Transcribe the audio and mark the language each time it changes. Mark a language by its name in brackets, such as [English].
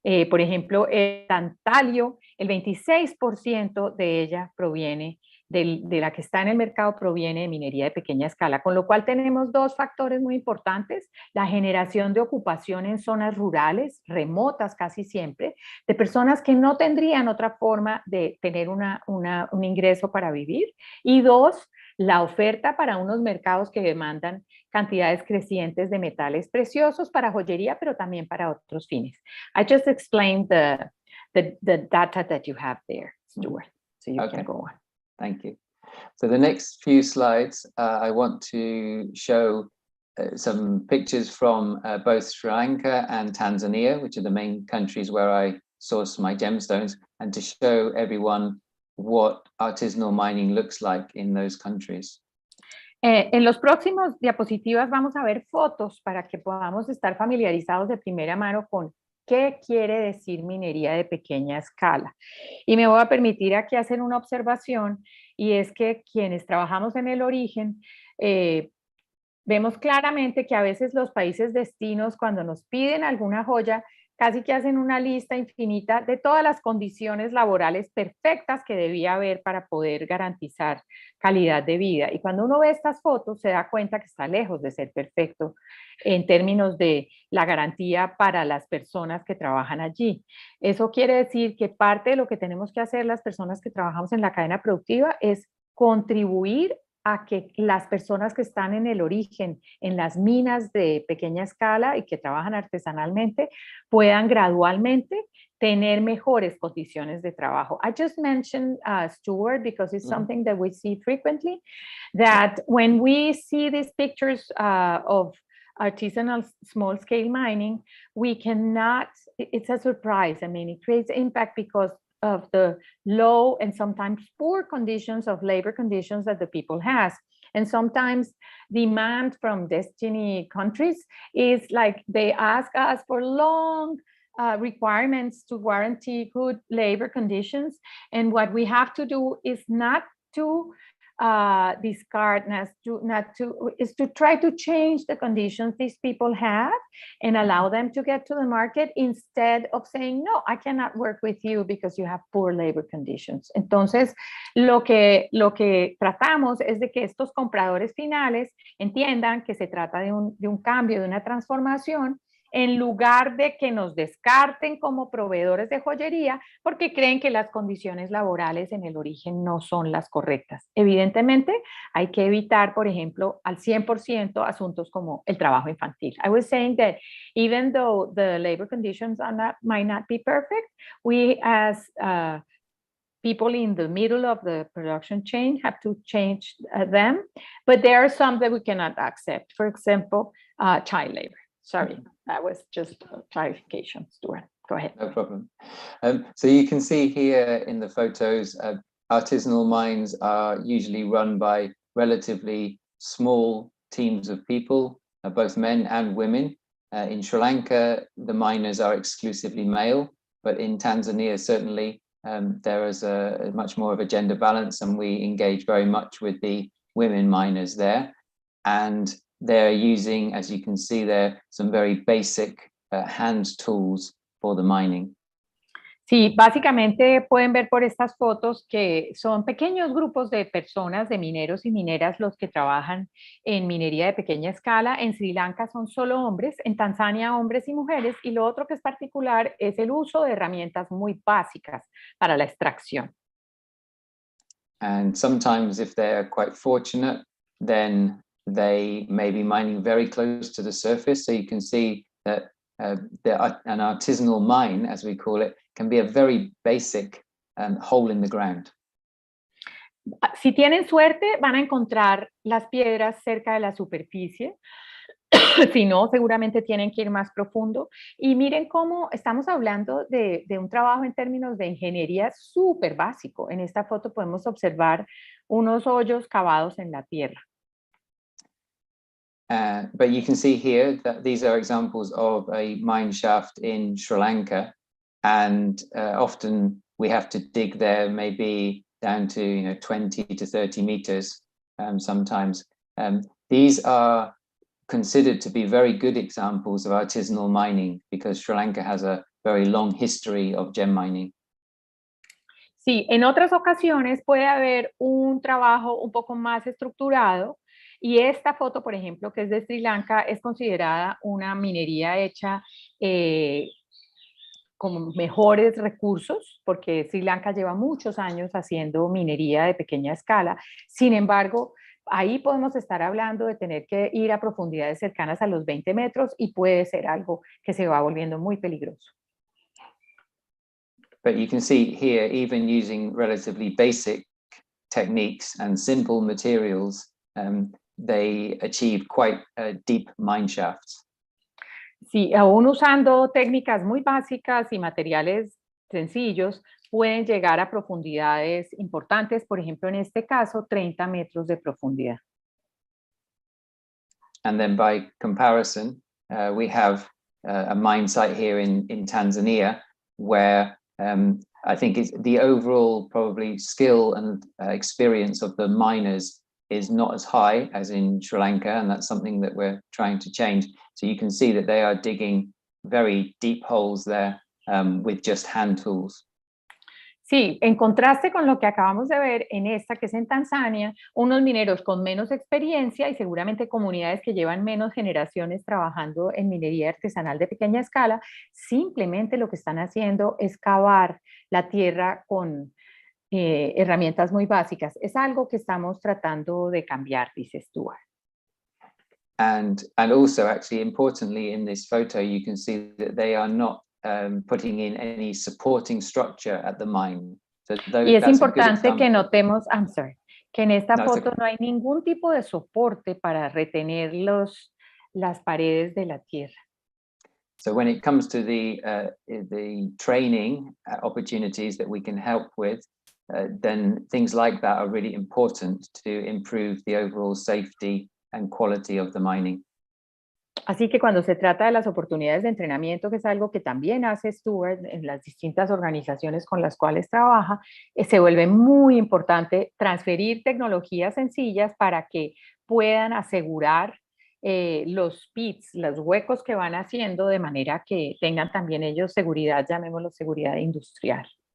[Spanish] Por ejemplo, el tantalio, el 26% de ella proviene de la que está en el mercado proviene de minería de pequeña escala, con lo cual tenemos dos factores muy importantes: la generación de ocupación en zonas rurales, remotas casi siempre, de personas que no tendrían otra forma de tener un ingreso para vivir, y dos, la oferta para unos mercados que demandan cantidades crecientes de metales preciosos para joyería, pero también para otros fines. [English] I just explained the data that you have there, Stuart, so you can go on. Thank you. So the next few slides, I want to show some pictures from both Sri Lanka and Tanzania, which are the main countries where I source my gemstones, and to show everyone what artisanal mining looks like in those countries. [Spanish] En los próximos diapositivas vamos a ver fotos para que podamos estar familiarizados de primera mano con qué quiere decir minería de pequeña escala. Y me voy a permitir aquí hacer una observación, y es que quienes trabajamos en el origen, vemos claramente que a veces los países destinos, cuando nos piden alguna joya, casi que hacen una lista infinita de todas las condiciones laborales perfectas que debía haber para poder garantizar calidad de vida. Y cuando uno ve estas fotos se da cuenta que está lejos de ser perfecto en términos de la garantía para las personas que trabajan allí. Eso quiere decir que parte de lo que tenemos que hacer las personas que trabajamos en la cadena productiva es contribuir a que las personas que están en el origen, en las minas de pequeña escala y que trabajan artesanalmente, puedan gradualmente tener mejores condiciones de trabajo. [English] I just mentioned Stuart because it's something that we see frequently, that when we see these pictures of artisanal small-scale mining, we cannot, it's a surprise. I mean, it creates impact because of the low and sometimes poor conditions of labor conditions that the people has. And sometimes demand from destiny countries is like they ask us for long requirements to guarantee good labor conditions. And what we have to do is not to discard, is to try to change the conditions these people have and allow them to get to the market, instead of saying, no, I cannot work with you because you have poor labor conditions. [Spanish] Entonces, lo que tratamos es de que estos compradores finales entiendan que se trata de un cambio, de una transformación, en lugar de que nos descarten como proveedores de joyería porque creen que las condiciones laborales en el origen no son las correctas. Evidentemente, hay que evitar, por ejemplo, al 100% asuntos como el trabajo infantil. [English] I was saying that even though the labor conditions might not be perfect, we as people in the middle of the production chain have to change them, but there are some that we cannot accept. For example, child labor. Sorry, that was just a clarification, Stuart. Go ahead. No problem. So you can see here in the photos, artisanal mines are usually run by relatively small teams of people, both men and women. In Sri Lanka, the miners are exclusively male, but in Tanzania, certainly, there is a much more of a gender balance, and we engage very much with the women miners there. And they're using, as you can see there, some very basic hand tools for the mining. [Spanish] Sí, básicamente pueden ver por estas fotos que son pequeños grupos de personas, de mineros y mineras, los que trabajan en minería de pequeña escala. En Sri Lanka son solo hombres, en Tanzania hombres y mujeres, y lo otro que es particular es el uso de herramientas muy básicas para la extracción. [English] And sometimes, if they're quite fortunate, then they may be mining very close to the surface. So you can see that an artisanal mine, as we call it, can be a very basic hole in the ground. [Spanish] Si tienen suerte, van a encontrar las piedras cerca de la superficie. Si no, seguramente tienen que ir más profundo. Y miren cómo estamos hablando de un trabajo en términos de ingeniería súper básico. En esta foto podemos observar unos hoyos cavados en la tierra. [English] But you can see here that these are examples of a mine shaft in Sri Lanka, and often we have to dig there maybe down to 20 to 30 meters sometimes. These are considered to be very good examples of artisanal mining because Sri Lanka has a very long history of gem mining. [Spanish] Sí, en otras ocasiones puede haber un trabajo un poco más estructurado y esta foto, por ejemplo, que es de Sri Lanka, es considerada una minería hecha con mejores recursos, porque Sri Lanka lleva muchos años haciendo minería de pequeña escala. Sin embargo, ahí podemos estar hablando de tener que ir a profundidades cercanas a los 20 metros y puede ser algo que se va volviendo muy peligroso. [English] But you can see here, even using relatively basic techniques and simple materials, they achieve quite deep mine shafts. [Spanish] Sí, aún usando técnicas muy básicas y materiales sencillos, pueden llegar a profundidades importantes, por ejemplo, en este caso, 30 metros de profundidad. [English] And then by comparison, we have a mine site here in Tanzania, where I think it's the overall probably skill and experience of the miners is not as high as in Sri Lanka, and that's something that we're trying to change. So you can see that they are digging very deep holes there with just hand tools. [Spanish] Sí, en contraste con lo que acabamos de ver en esta que es en Tanzania, unos mineros con menos experiencia y seguramente comunidades que llevan menos generaciones trabajando en minería artesanal de pequeña escala, simplemente lo que están haciendo es cavar la tierra con herramientas muy básicas. Es algo que estamos tratando de cambiar, dice Stuart. [English] And also, actually, importantly, in this photo, you can see that they are not putting in any supporting structure at the mine. So [Spanish] y es importante que notemos, que en esta foto [English] okay. [Spanish] no hay ningún tipo de soporte para retener las paredes de la tierra. [English] So when it comes to the training opportunities that we can help with, then things like that are really important to improve the overall safety and quality of the mining. [Spanish] Así que cuando se trata de las oportunidades de entrenamiento, que es algo que también hace Stuart en las distintas organizaciones con las cuales trabaja, se vuelve muy importante transferir tecnologías sencillas para que puedan asegurar los pits, los huecos que van haciendo, de manera que tengan también ellos seguridad, llamémoslo seguridad industrial.